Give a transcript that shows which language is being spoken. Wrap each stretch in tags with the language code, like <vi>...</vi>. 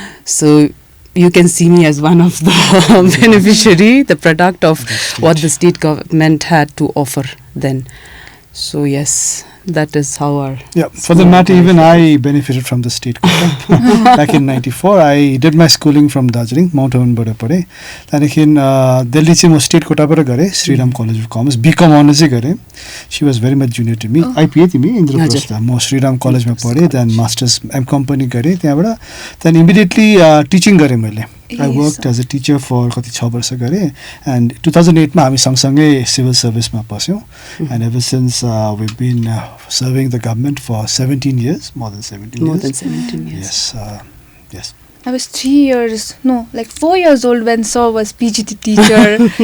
<en>So you can see me as one of the beneficiary, the product of what the state government had to offer then. So yes, that is how our... Yeah, for the matter, even I benefited from the state quota. Back in 94, I did my schooling from Darjeeling, Mount Avenबाट</en> <ne>पढेँ. त्यहाँदेखि दिल्ली चाहिँ म state कोटाबाट गरेँ, Shriram college of commerce, become honours चाहिँ गरेँ.</ne> <en>She was very much junior to me.</en> <ne>IPA तिमी इन्द्रप्रस्थ. म श्रीराम कलेजमा पढेँ,</ne> <en>then masters MCom</en> <ne>पनि गरेँ त्यहाँबाट.</ne> <en>then immediately teaching</en> <ne>गरेँ मैले.</ne> <en>I worked as a teacher for</en> <ne>कति 6 वर्ष गरेँ,</ne> <en>and</en> <ne>2008 मा हामी सँगसँगै civil सर्भिसमा पस्यौँ,</ne> <en>and ever since we've been serving the government for 17 years, more than 17 More years. than 17 years. Yes, yes. I was 4 years old when sir was PGT teacher.</en>